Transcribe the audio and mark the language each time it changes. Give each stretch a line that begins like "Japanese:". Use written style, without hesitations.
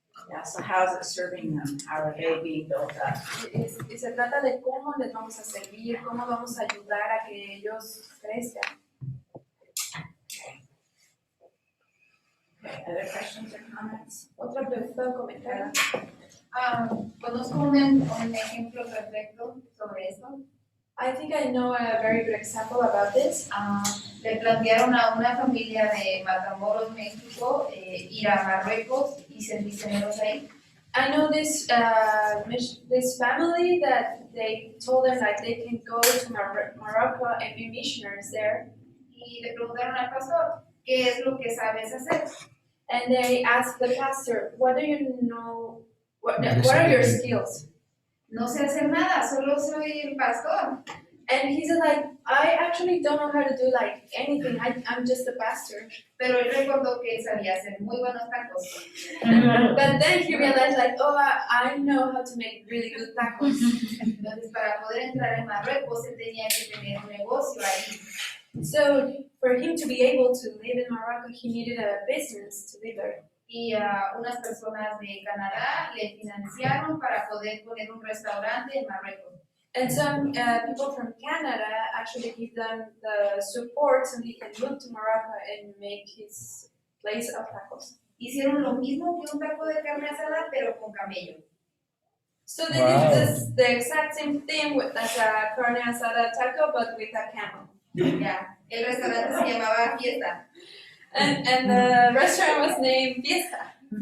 English: Yeah, so how's it serving them? How are they being built up?
Spanish: Y se trata de cómo les vamos a servir, cómo vamos a ayudar a que ellos crezcan.
English: Okay, other questions or comments?
Spanish: Otra pregunta o comentario. Conozco un ejemplo perfecto sobre esto.
English: I think I know a very good example about this.
Spanish: Le plantearon a una familia de Matamoros, México, ir a Marruecos y ser misioneros ahí.
English: I know this this family that they told them like they can go to Morocco and be missionaries there.
Spanish: Y le preguntaron al pastor, ¿qué es lo que sabes hacer?
English: And they asked the pastor, what do you know? What are your skills?
Spanish: No sé hacer nada, solo soy el pastor.
English: And he said like, I actually don't know how to do like anything. I'm just a pastor.
Spanish: Pero él recordó que sabía hacer muy buenos tacos.
English: But then he realized like, oh, I know how to make really good tacos.
Spanish: Entonces, para poder entrar en Marruecos, él tenía que tener un negocio ahí.
English: So for him to be able to live in Morocco, he needed a business to live there.
Spanish: Y unas personas de Canadá le financiaron para poder poner un restaurante en Marruecos.
English: And some people from Canada actually give them the support so he can move to Morocco and make his place of tacos.
Spanish: Hicieron lo mismo que un taco de carne asada, pero con camello.
English: So they did the exact same thing as a carne asada taco, but with a camel.
Spanish: Ya, el restaurante se llamaba Fiesta.
English: And the restaurant was named Fiesta.